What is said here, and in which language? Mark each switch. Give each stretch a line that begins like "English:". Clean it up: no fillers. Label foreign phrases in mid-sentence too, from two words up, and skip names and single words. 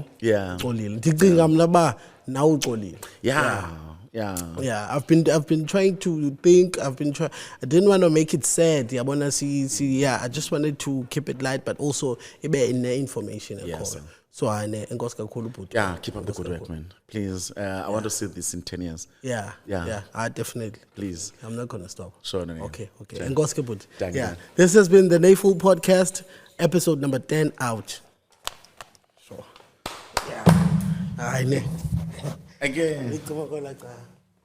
English: Yeah.
Xhosa: Xolile. Ndicinga mna ba nawe uxolile.
English: Yeah. Yeah, I've been trying to think. I didn't want to make it sad. I wanna see. Yeah, I just wanted to keep it light, but also in information. Yes, sir.
Xhosa: So I enkosi kakhulu bhuti.
English: Yeah, keep up the good work, man. Please, I want to see this in 10 years. Yeah. Definitely. Please. I'm not gonna stop. Sure, no.
Xhosa: Okay. Enkosi bhuti.
English: Thank you. This has been the NayFul podcast, episode number 10 out. Sure. Yeah. Again.